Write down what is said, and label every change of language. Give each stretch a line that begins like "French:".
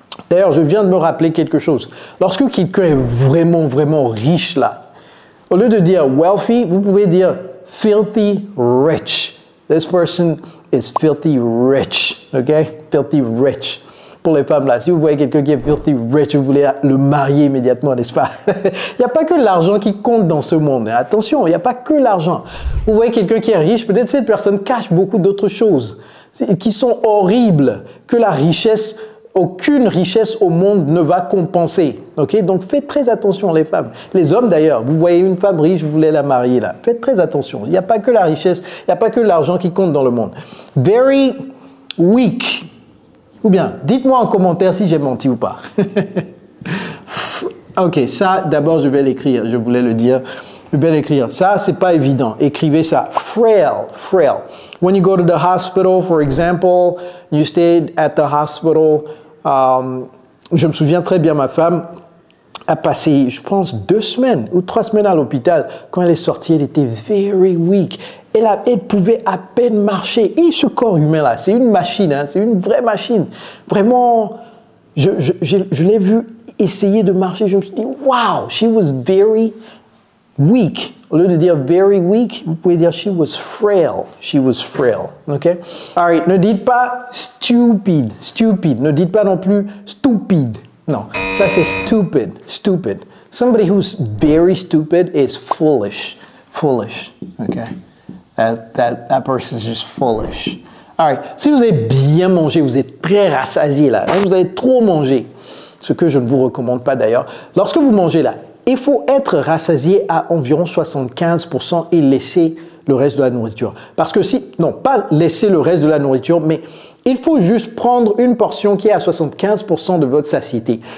French: D'ailleurs, je viens de me rappeler quelque chose. Lorsque quelqu'un est vraiment riche là, au lieu de dire wealthy, vous pouvez dire filthy rich.
English: This person is filthy rich. Okay? Filthy rich.
French: Pour les femmes là, si vous voyez quelqu'un qui est filthy rich, vous voulez le marier immédiatement, n'est-ce pas? Il n'y a pas que l'argent qui compte dans ce monde. Attention, il n'y a pas que l'argent. Vous voyez quelqu'un qui est riche, peut-être cette personne cache beaucoup d'autres choses qui sont horribles, que la richesse, aucune richesse au monde ne va compenser. Okay? Donc faites très attention les femmes. Les hommes d'ailleurs, vous voyez une femme riche, vous voulez la marier là. Faites très attention. Il n'y a pas que la richesse, il n'y a pas que l'argent qui compte dans le monde.
English: Very weak.
French: Ou bien, dites-moi en commentaire si j'ai menti ou pas. Ok, ça d'abord je vais l'écrire, je voulais le dire. Je vais l'écrire. Ça, c'est pas évident. Écrivez ça. Frail.
English: When you go to the hospital, for example, you stayed at the hospital.
French: Je me souviens très bien, ma femme a passé, je pense, 2 semaines ou 3 semaines à l'hôpital. Quand elle est sortie, elle était
English: very weak.
French: Elle pouvait à peine marcher. Et ce corps humain-là, c'est une machine, hein, c'est une vraie machine. Vraiment, je l'ai vu essayé de marcher, je me suis dit,
English: wow, she was very weak.
French: Au lieu de dire
English: very weak,
French: vous pouvez dire
English: she was frail. She was frail.
French: OK?
English: All right.
French: Ne dites pas stupid. Stupid. Ne dites pas non plus stupide. Non. Ça, c'est stupid. Stupid.
English: Somebody who's very stupid is foolish. Foolish. OK? That person is just foolish. All right.
French: Si vous avez bien mangé, vous êtes très rassasié là. Vous avez trop mangé. Ce que je ne vous recommande pas d'ailleurs. Lorsque vous mangez là, il faut être rassasié à environ 75% et laisser le reste de la nourriture. Parce que si, non, pas laisser le reste de la nourriture, mais il faut juste prendre une portion qui est à 75% de votre satiété.